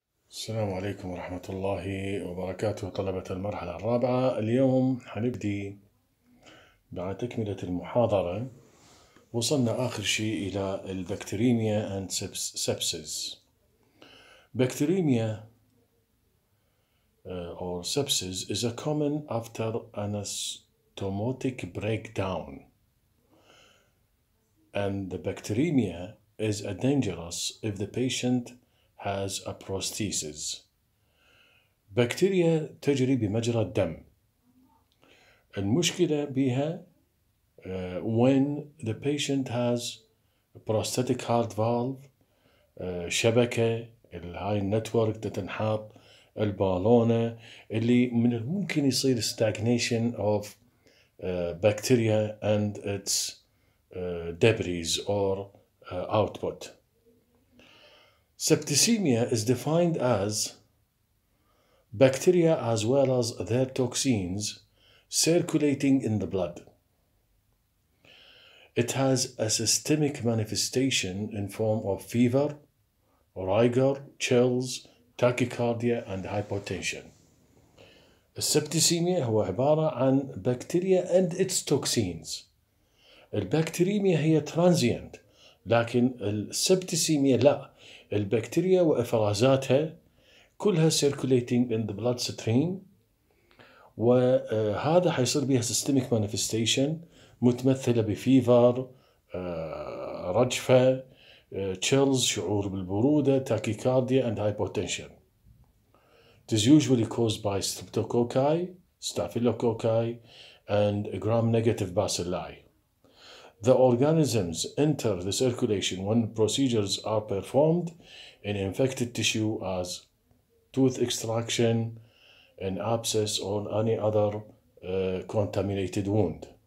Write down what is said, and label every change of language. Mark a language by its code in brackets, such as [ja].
[ar] السلام عليكم ورحمة الله وبركاته طلبة المرحلة الرابعة. اليوم حنبدي بعد تكملة المحاضرة. وصلنا آخر شيء إلى البكتيريميا [en] and sepsis. Bacteremia or sepsis is a common after anastomotic breakdown, and the bacteremia is dangerous if the patient has a prosthesis. [ar] بكتيريا تجري بمجرى الدم. المشكلة بها [en] when the patient has a prosthetic heart valve, [ar] شبكة الهاي النتورك تتنحط البالونة اللي من الممكن يصير [en] stagnation of bacteria and its debris or output. Septicemia is defined as bacteria as well as their toxins circulating in the blood. It has a systemic manifestation in form of fever, rigor, chills, tachycardia and hypotension. [ar] السبتسيميا هو عبارة عن بكتيريا [en] and its toxins. [ar] البكتيريميا هي [en] transient، [ar] لكن السبتسيميا لا، البكتيريا وإفرازاتها كلها [en] circulating in the bloodstream، [ar] وهذا حيصير بها [en] systemic manifestation [ar] متمثلة بفيفر، رجفة، [en] chills [ar] شعور بالبرودة، [en] tachycardia and hypotension. It is usually caused by streptococci, staphylococci and gram-negative bacilli. The organisms enter the circulation when procedures are performed in infected tissue as tooth extraction, an abscess or any other contaminated wound.